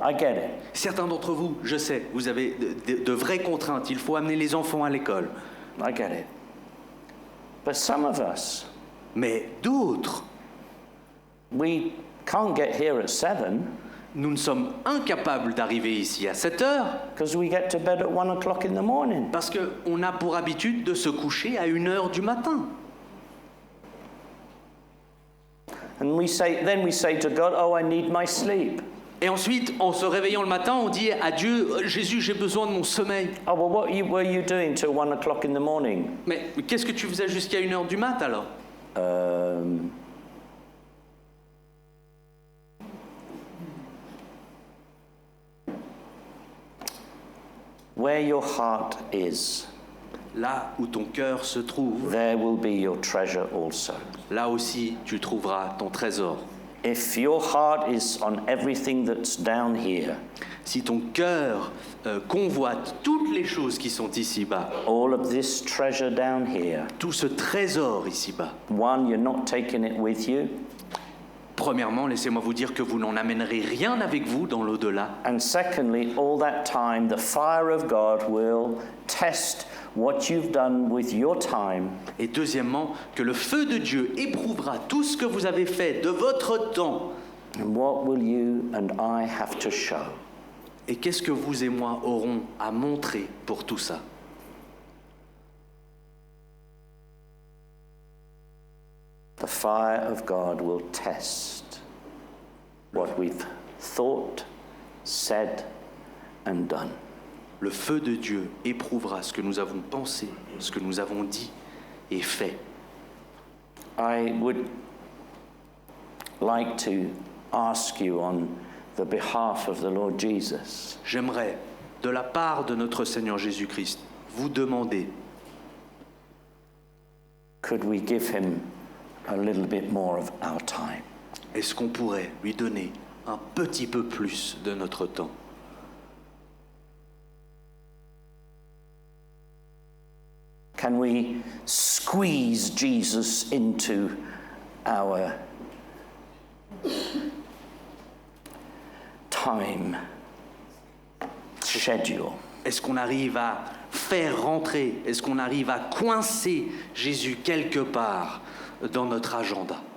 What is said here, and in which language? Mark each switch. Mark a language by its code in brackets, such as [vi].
[en] I get it. [fr] Certains d'entre vous, je sais, vous avez de vraies contraintes. Il faut amener les enfants à l'école. [en] I get it. But some of us, [fr] Mais d'autres, [en] we can't get here at 7 [fr] nous ne sommes incapables d'arriver ici à 7 heures [en] because we get to bed at 1 o'clock in the morning. [fr] parce qu'on a pour habitude de se coucher à 1 heure du matin. [en] And then we say to God, oh, I need my sleep. [fr] Et ensuite, en se réveillant le matin, on dit à Dieu, Jésus, j'ai besoin de mon sommeil. [en] Oh, well, what were you doing till 1 o'clock in the morning? [fr] Mais qu'est-ce que tu faisais jusqu'à 1 heure du mat alors? [en] Where your heart is, [fr] Là où ton cœur se trouve, [en] there will be your treasure also. [fr] là aussi tu trouveras ton trésor. [en] If your heart is on everything that's down here, [fr] Si ton cœur convoite toutes les choses qui sont ici-bas, [en] all of this treasure down here, [fr] tout ce trésor ici-bas, [en] one, you're not taking it with you, [fr] premièrement, laissez-moi vous dire que vous n'en amènerez rien avec vous dans l'au-delà. [en] and secondly, all that time, the fire of God will test what you've done with your time. [fr] Et deuxièmement, que le feu de Dieu éprouvera tout ce que vous avez fait de votre temps. [en] And what will you and I have to show? [fr] Et qu'est-ce que vous et moi aurons à montrer pour tout ça? [en] The fire of God will test what we've thought, said, and done. [fr] Le feu de Dieu éprouvera ce que nous avons pensé, ce que nous avons dit et fait. [en] I would like to ask you on the behalf of the Lord Jesus, [fr] J'aimerais, de la part de notre Seigneur Jésus-Christ, vous demander, [en] could we give him a little bit more of our time? [fr] est-ce qu'on pourrait lui donner un petit peu plus de notre temps? [en] Can we squeeze Jesus into our time schedule? [fr] Est-ce qu'on arrive à faire rentrer, est-ce qu'on arrive à coincer Jésus quelque part dans notre agenda?